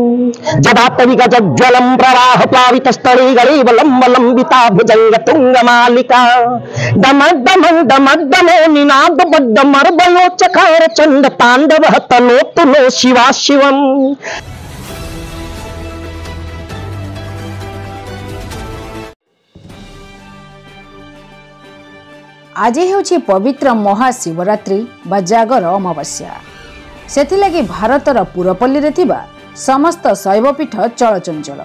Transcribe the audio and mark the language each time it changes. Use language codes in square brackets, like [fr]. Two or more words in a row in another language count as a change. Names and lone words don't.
[sa] जदात्तविक ज्वलम प्रवाह प्लावित स्थले गलेवलंब लंबिता भुजंग तुंग मालिका डमक डमक डमक डमो निनाद बड्डमर्वयो चकार चंड तांडव तनो तुलो शिवा शिवम। [or] ଆଜି ହେଉଛି ପବିତ୍ର ମହାଶିବରାତ୍ରି ବା ଜାଗର ଅମାବାସ୍ୟା। ସେଥିଲାଗି ଭାରତର ପୁରପଲ୍ଲୀରେ ଥିବା ସମସ୍ତ ଶୈବପୀଠ ଚଳଚଞ୍ଚଳ।